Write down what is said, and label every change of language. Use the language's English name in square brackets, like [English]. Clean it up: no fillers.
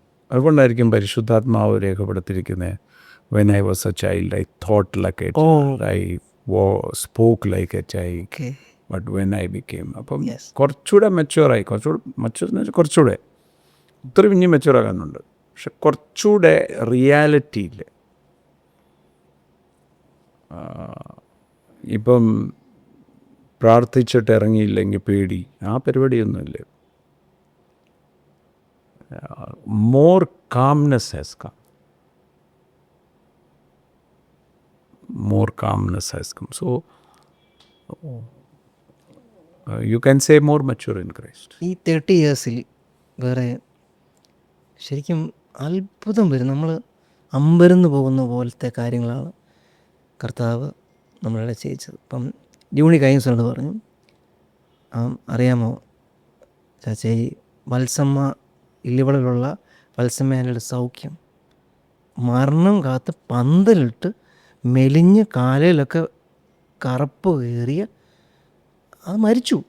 [Malayalam] അതുകൊണ്ടായിരിക്കും പരിശുദ്ധാത്മാവ് രേഖപ്പെടുത്തിയിരിക്കുന്നത്, [English] when I was a child I thought like a child, I spoke like a child, but when I became, [Malayalam] അപ്പം കുറച്ചുകൂടെ മെച്യൂറായി. കുറച്ചുകൂടെ ഒത്തിരി ഇനി മെച്യൂറാകാനുണ്ട്. പക്ഷെ കുറച്ചുകൂടെ റിയാലിറ്റിയിൽ ഇപ്പം പ്രാർത്ഥിച്ചിട്ട് ഇറങ്ങിയില്ലെങ്കിൽ പേടി, ആ പരിപാടിയൊന്നുമില്ല. [English] more calmness has come. More calmness has come. So you can say more mature in Christ. [Malayalam] ഈ 30 ഇയേഴ്സിൽ വേറെ ശരിക്കും അത്ഭുതം വരും. നമ്മൾ അമ്പരന്ന് പോകുന്ന പോലത്തെ കാര്യങ്ങളാണ് കർത്താവ് നമ്മളുടെ ചെയ്യിച്ചത്. ഇപ്പം ജൂണി കഴിഞ്ഞ ദിവസം പറഞ്ഞു, അറിയാമോ ചാച്ചേ, ഈ വത്സമ്മ ഇല്ലിവളിലുള്ള വത്സമ്മേനയുടെ സൗഖ്യം, മരണം കാത്ത് പന്തലിട്ട് മെലിഞ്ഞ് കാലയിലൊക്കെ കറുപ്പ് കയറിയ അത് മരിച്ചു.